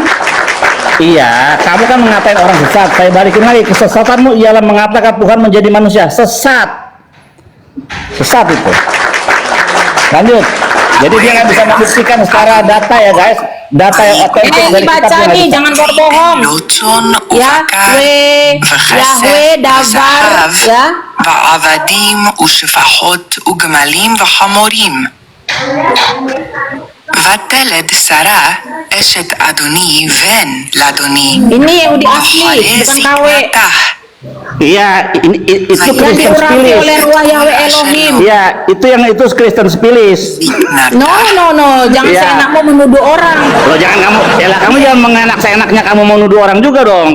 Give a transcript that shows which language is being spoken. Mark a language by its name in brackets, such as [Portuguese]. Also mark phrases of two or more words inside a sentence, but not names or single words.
[Indonesian] Iya, kamu kan mengatain orang sesat. Saya balikin lagi, kesesatanmu ialah mengatakan Tuhan menjadi manusia. Sesat. Sesat itu. Lanjut. Jadi dia nggak bisa membuktikan secara data ya guys. Data yang otentik dari Baca kitab nih, jangan berbohong. Yahweh, Yahweh, Dabar, ya. [Hebrew] ועבדים ושפחות וגמלים וחמורים. ותלד שרה אשת אדוני בן לאדוני. [Indonesian] Ini Yahudi asli, bukan KW. Iya, itu Yang Kristen diurapi Spilis. oleh ruah Yahweh Elohim. Iya, itu Kristen Spilis. No, jangan Iya. seenakmu menuduh orang. Lo jangan kamu, yalah kamu jangan mengenak seenaknya kamu mau nuduh orang juga dong.